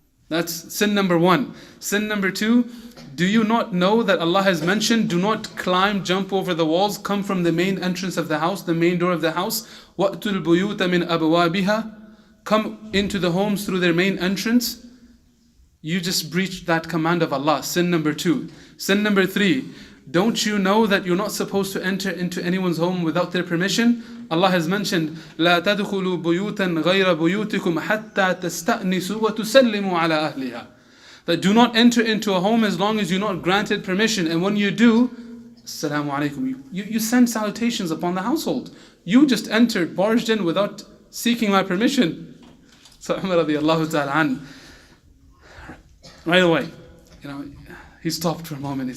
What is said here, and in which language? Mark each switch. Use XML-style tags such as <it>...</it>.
<en>That's sin number 1. Sin number 2, do you not know that Allah has mentioned, do not climb, jump over the walls, come from the main entrance of the house, the main door of the house,</en> <ar>وَأْتُوا الْبُيُوتَ مِنْ أَبْوَابِهَا,</ar> <en>come into the homes through their main entrance. You just breached that command of Allah. Sin number 2. Sin number 3, don't you know that you're not supposed to enter into anyone's home without their permission? Allah has mentioned,</en> <ar>لا تدخلوا بيوتا غير بيوتكم حتى تستأنسوا وتسلموا على أهلها.</ar> <en>That do not enter into a home as long as you're not granted permission. And when you do, Assalamu alaikum, you send salutations upon the household. You just entered, barged in without seeking my permission. So Umar radiallahu ta'ala an, right away, he stopped for a moment.</en>